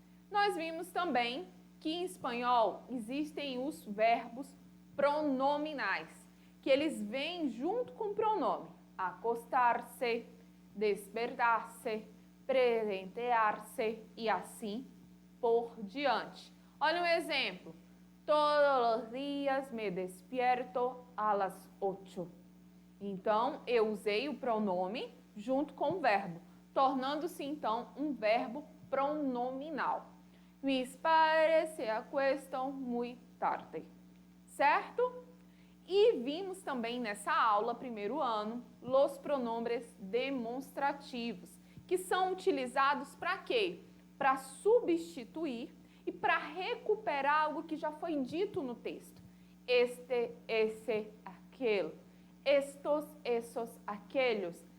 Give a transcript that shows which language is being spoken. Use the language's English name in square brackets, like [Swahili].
[Portuguese] Nós vimos também que em espanhol existem os verbos pronominais, que eles vêm junto com o pronome. Acostar-se, despertar-se, presentear-se e assim por diante. Olha um exemplo. [Spanish] Todos os dias me despierto a las 8. [Portuguese] Então, eu usei o pronome junto com o verbo, tornando-se então um verbo pronominal. [Spanish] Mis padres se acuestam muy tarde. [Portuguese] Certo? E vimos também nessa aula, primeiro ano, os pronomes demonstrativos, que são utilizados para quê? Para substituir e para recuperar algo que já foi dito no texto. Este, esse, aquele. Estos, essos, aqueles.